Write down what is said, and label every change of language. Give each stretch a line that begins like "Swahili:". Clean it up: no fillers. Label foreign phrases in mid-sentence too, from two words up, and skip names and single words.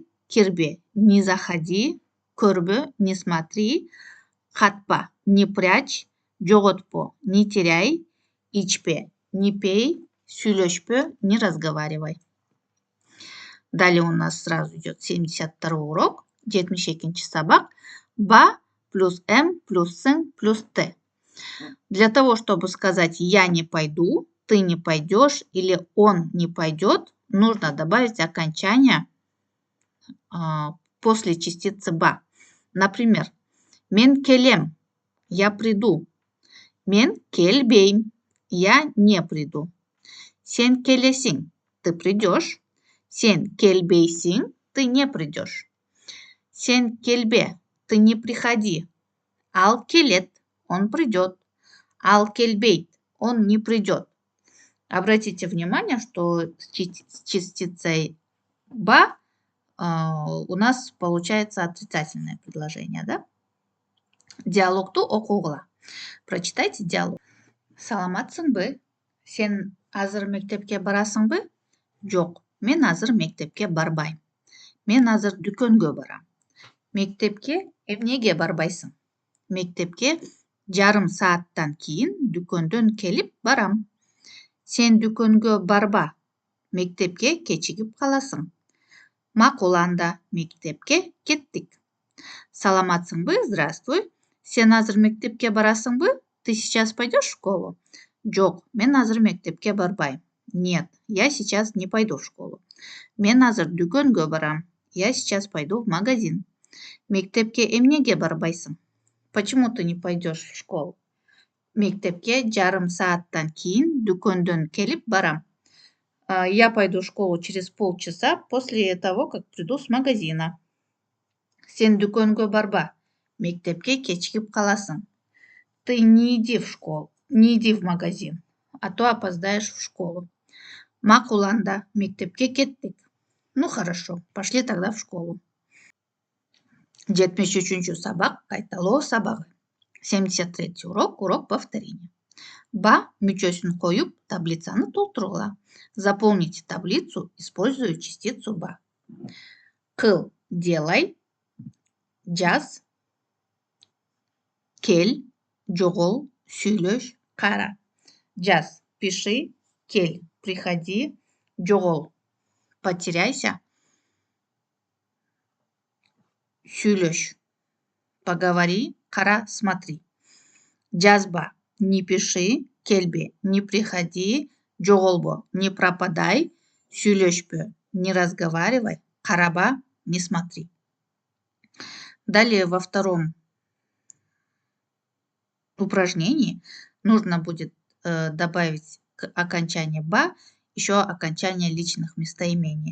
Russian: Кирбе, не заходи. Көрбө, не смотри. Катпа, не прячь. Жоготпо, не теряй. Ичпе, не пей. Сүйлөшпө, не разговаривай. Далее у нас сразу идет 72 урок,
Kazakh: 72-ші сабақ.
Russian: Ба плюс М плюс сын плюс Т. Для того, чтобы сказать «я не пойду», «ты не пойдешь» или «он не пойдет», нужно добавить окончание после частицы ба. Например,
Kyrgyz: «мен келем»
Russian: – «я приду».
Kyrgyz: «Мен келбейм» –
Russian: «я не приду».
Kyrgyz: «Сен келесиң» –
Russian: «ты придешь».
Kyrgyz: «Сен келбейсиң»
Russian: – «ты не придешь».
Kyrgyz: «Сен келбе»
Russian: – «ты не приходи».
Kyrgyz: «Ал келет» –
Russian: «он придет».
Kyrgyz: «Ал келбейт» –
Russian: «он не придет». Обратите внимание, что с частицей ба у нас получается отрицательное предложение, да?
Kyrgyz: Диалогту окугула.
Russian: Прочитайте диалог.
Kyrgyz: Саламатсыңбы? Сен азыр мектепке барасыңбы? Жоқ, мен азыр мектепке барбайм. Мен азыр дүкөнгө барам. Мектепке эмнеге барбайсың? Мектепке жарым сааттан кийин дүкөндөн келип барам. Сен дүкөнгө барба. Мектепке кечигип каласың. Макул анда, мектепке кеттик. Саламатсыңбы? Здравствуй. Сен азыр мектепке барасыңбы?
Russian: Ты сейчас пойдешь в школу?
Kyrgyz: Жоқ, мен азыр мектепке барбайм.
Russian: Нет, я сейчас не пойду в школу.
Kyrgyz: Мен азыр дүкөнгө барам.
Russian: Я сейчас пойду в магазин.
Kyrgyz: Мектепке эмнеге барбайсың?
Russian: Почему ты не пойдешь в школу?
Kyrgyz: Мектепке жарым сааттан кийин дүкөндөн келип барам.
Russian: Я пойду в школу через полчаса после того, как приду с магазина.
Kyrgyz: Сен дүкөнгө барба. Мектепке кечигип каласың.
Russian: Ты не иди в школу, не иди в магазин, а то опоздаешь в школу.
Kyrgyz: Макул анда, мектепке кеттик.
Russian: Ну хорошо, пошли тогда в школу.
Kyrgyz: 73-ші сабақ кайталоо сабағы.
Russian: 73-й урок, урок повторения.
Kyrgyz: Ба мүчөсүн коюп, таблицаны толтургула.
Russian: Заполните таблицу, используя частицу ба.
Kyrgyz: Кыл, делай. Жаз, кел, жогол, сүйлөш, кара. Жаз, пиши, кель, приходи, жогол, потеряйся, сүйлөш, поговори, кара,
Russian: смотри. Жазба – не пиши, келбе – не приходи, жоғолбо – не пропадай, сөйлешпе – не разговаривай, қараба – не смотри. Далее во втором упражнении нужно будет добавить к окончанию «ба» еще окончание личных местоимений.